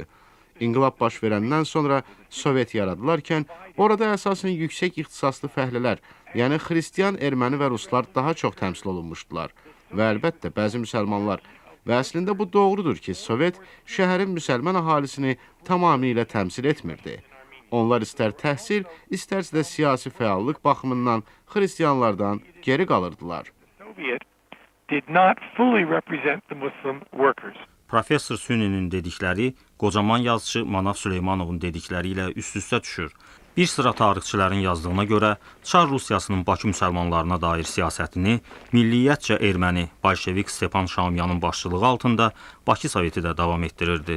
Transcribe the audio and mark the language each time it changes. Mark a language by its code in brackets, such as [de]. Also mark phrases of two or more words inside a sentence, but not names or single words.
[az] İnqilab baş verəndən sonra Sovet yaradılarkən, orada əsasən yüksək ixtisaslı fəhlələr, yəni xristian, erməni və ruslar daha çox təmsil olunmuşdular və əlbəttə bəzi müsəlmanlar. Və əslində bu doğrudur ki, Sovet şəhərin müsəlman əhalisini tamamilə təmsil etmirdi. Onlar istər təhsil, istərsə də siyasi fəallıq baxımından xristianlardan geri qalırdılar. [en] Did not fully represent the Muslim workers. [az] Professor Süninin dedikləri qocaman yazıçı Manav Süleymanovun dedikləri ilə üst-üstə düşür. Bir sıra tarixçilərin yazdığına görə Çar Rusiyasının Bakı müsəlmanlarına dair siyasətini milliyyətcə erməni Bolşevik Stepan Şamyanın başçılığı altında Bakı Soveti də davam etdirirdi.